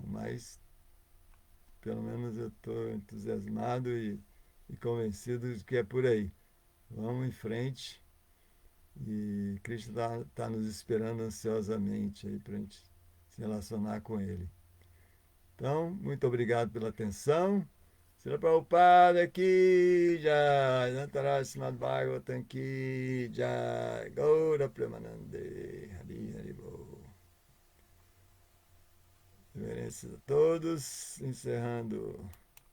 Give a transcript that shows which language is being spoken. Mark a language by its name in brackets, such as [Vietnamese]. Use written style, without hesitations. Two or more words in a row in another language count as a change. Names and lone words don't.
[Portuguese] Mas, pelo menos, eu estou entusiasmado e convencido de que é por aí. Vamos em frente e Cristo tá nos esperando ansiosamente aí para a gente se relacionar com Ele. Então, muito obrigado pela atenção. Srila Prabhupada aqui, Jai, Nantaraj Srimad Bhagavatam aqui, Jai, Gaura Premanande, [Sanskrit] Hari Hari Bol. [Portuguese] Reverências a todos, encerrando.